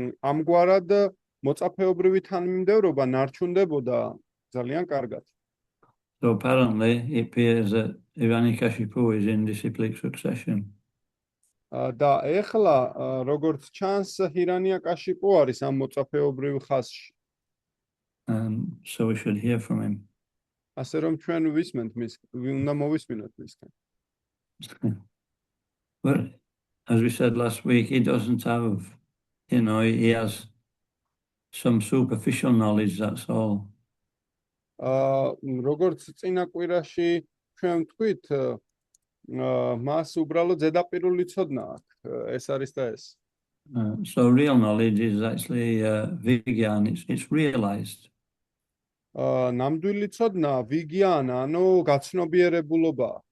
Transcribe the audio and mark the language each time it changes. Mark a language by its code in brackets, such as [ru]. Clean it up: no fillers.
[ka] ამგვარად მოწაფეობრივი თანმიმდევრობა ნარჩუნდებოდა ძალიან კარგად. [en] So apparently, it appears that Hiranyakashipu is in disciplic succession. [ka] და ეხლა როგორც ჩანს ჰირანიაკაშიპუ არის ამ მოწაფეობრივ ხაზში. [en] So we should hear from him. [ka] ასე რომ ჩვენ უნდა მოვისმინოთ მისგან. [en] But as we said last week, he doesn't have, he has some superficial knowledge, that's all. [ka] როგორც წინა კვირაში ჩვენ ვთქვით, მას უბრალოდ ზედაპირული ცოდნა აქვს, ეს არის და ეს. [en] So real knowledge is actually vigyan, it's realized. [ka] ნამდვილი ცოდნა ვიგიანა, ანუ გაცნობიერებულობა.